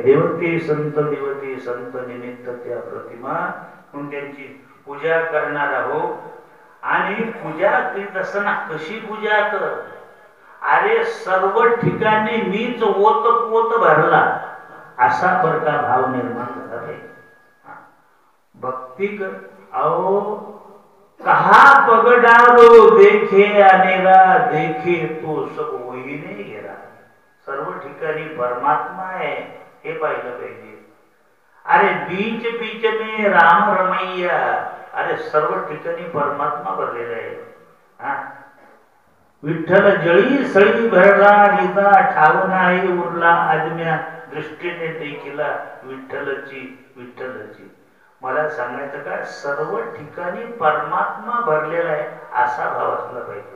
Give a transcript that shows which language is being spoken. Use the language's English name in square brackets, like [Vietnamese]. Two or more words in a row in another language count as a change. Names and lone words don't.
[Marathi] देवते संत, देवते संत निमित्त त्या प्रतिमा, म्हणून त्यांची पूजा करणार आहोत. आणि पूजा करीत असताना कशी पूजा कर, अरे सर्व ठिकाणी मीच ओत पोत भरला, असा प्रकार भाव निर्माण झाला पाहिजे. भक्ती कर. [Hindi] अहो कहा पगडारो देखे अनेरा, देखे तो सब वहीने घेरा. [Marathi] सर्व ठिकाणी परमात्मा आहे हे पाहिलं पाहिजे. [Hindi] अरे बीच बीच में राम रमैया, [Marathi] अरे सर्व ठिकाणी परमात्मा भरलेला आहे. विठ्ठल जळी सळी भरला, निदा ठाव नाही उरला, आजम्या दृष्टीने देखील विठ्ठलची विठ्ठलची. मला सांगायचं काय, सर्व ठिकाणी परमात्मा भरलेला आहे असा भाव असला पाहिजे.